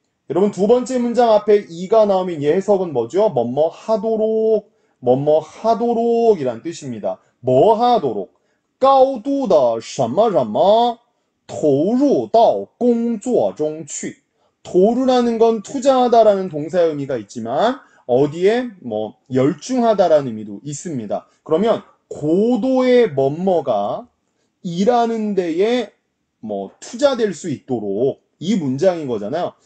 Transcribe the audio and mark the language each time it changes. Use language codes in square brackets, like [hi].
[ko] 여러분 두 번째 문장 앞에 이가 나오면 이 해석은 뭐죠? 뭐뭐 하도록, 뭐뭐 하도록이란 뜻입니다. 뭐 하도록? [zh] 高度的什么什么投入到工作中去. [ko] 도루라는 건 투자하다라는 동사의 의미가 있지만 어디에 뭐 열중하다라는 의미도 있습니다. 그러면 고도의 뭐뭐가 일하는 데에 뭐 투자될 수 있도록 이 문장인 거잖아요.